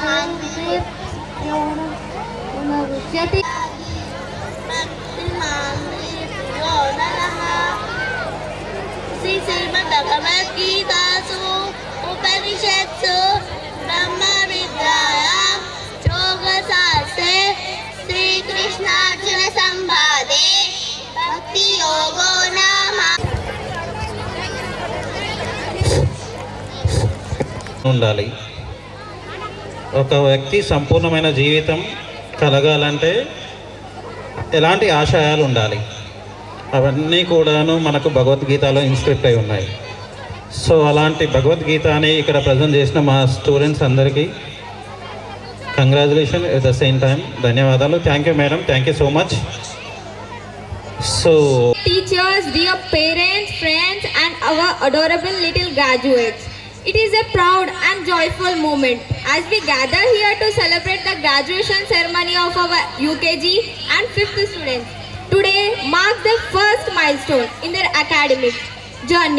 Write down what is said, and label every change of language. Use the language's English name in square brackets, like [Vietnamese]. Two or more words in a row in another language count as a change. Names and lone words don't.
[Sanskrit] पुनरुच्यते श्रीमद्भगवद्गीतासु उपनिषत्सु ब्रह्मविद्यायां योगशास्त्रे श्रीकृष्णार्जुनसंवादे भक्तियोगो नाम [Telugu] ఉండాలి. ఒక వ్యక్తి సంపూర్ణమైన జీవితం కలగాలంటే ఎలాంటి ఆశయాలు ఉండాలి, అవన్నీ కూడాను మనకు భగవద్గీతలో ఇన్స్క్రిప్ట్ అయి ఉన్నాయి. సో అలాంటి భగవద్గీతని ఇక్కడ ప్రజెంట్ చేసిన మా స్టూడెంట్స్ అందరికీ కంగ్రాచులేషన్ [English] at the same time [Telugu] ధన్యవాదాలు. [English] thank you madam, thank you so much. so teachers, dear parents, friends and our adorable little graduates. It is a proud and joyful moment as we gather here to celebrate the graduation ceremony of our UKG and 5th students. Today marks the first milestone in their academic journey.